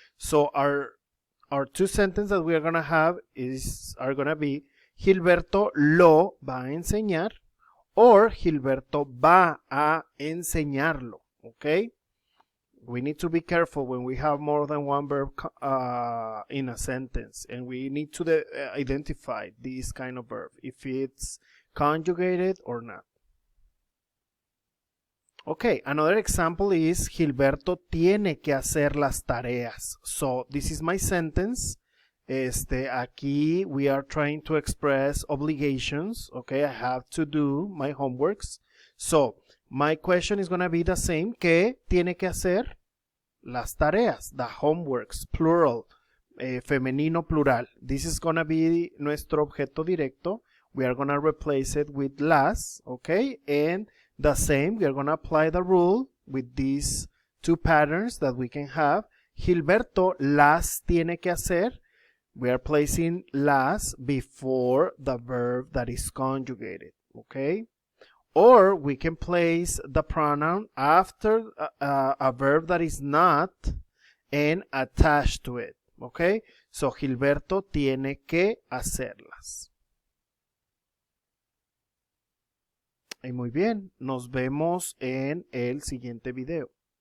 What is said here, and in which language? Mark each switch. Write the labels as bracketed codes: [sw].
[en] So our two sentences that we are going to have are going to be Gilberto lo va a enseñar or Gilberto va a enseñarlo, okay? We need to be careful when we have more than one verb in a sentence, and we need to identify this kind of verb, if it's conjugated or not. Okay, another example is Gilberto tiene que hacer las tareas. So this is my sentence. Aquí we are trying to express obligations. Okay, I have to do my homeworks. So my question is going to be the same. [es] ¿Qué tiene que hacer? Las tareas, the homeworks, plural, femenino plural. [en] This is going to be nuestro objeto directo. We are going to replace it with las, okay? And the same, we are going to apply the rule with these two patterns that we can have. [es] Gilberto las tiene que hacer. [en] We are placing las before the verb that is conjugated, okay? Or we can place the pronoun after a verb that is not and attached to it, okay? [es] So Gilberto tiene que hacerlas. Y muy bien, nos vemos en el siguiente video.